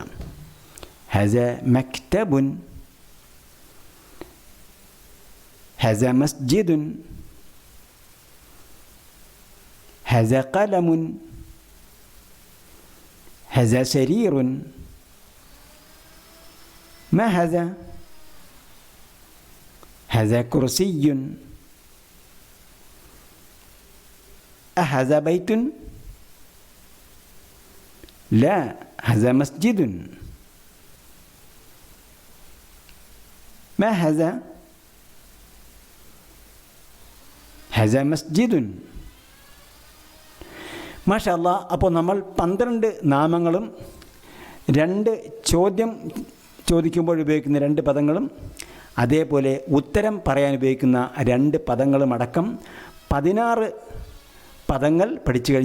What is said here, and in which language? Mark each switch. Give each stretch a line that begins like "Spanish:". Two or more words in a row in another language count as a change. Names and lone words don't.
Arabic: هذا مكتب، هذا مسجد، هذا قلم، هذا سرير. ما هذا؟ هذا كرسي. أهذا بيت؟ لا، هذا مسجد. ما هذا؟ هذا مسجد. ما شاء الله.
Malayalam: അപ്പോൾ നമ്മൾ 12 നാമങ്ങളും 2 ചോദിക്കുമ്പോൾ ഉപയോഗിക്കുന്ന 2 പദങ്ങളും അതേപോലെ ഉത്തരം പറയാൻ ഉപയോഗിക്കുന്ന 2 പദങ്ങളും അടക്കം 16 പദങ്ങൾ പഠിച്ചു കഴിഞ്ഞു.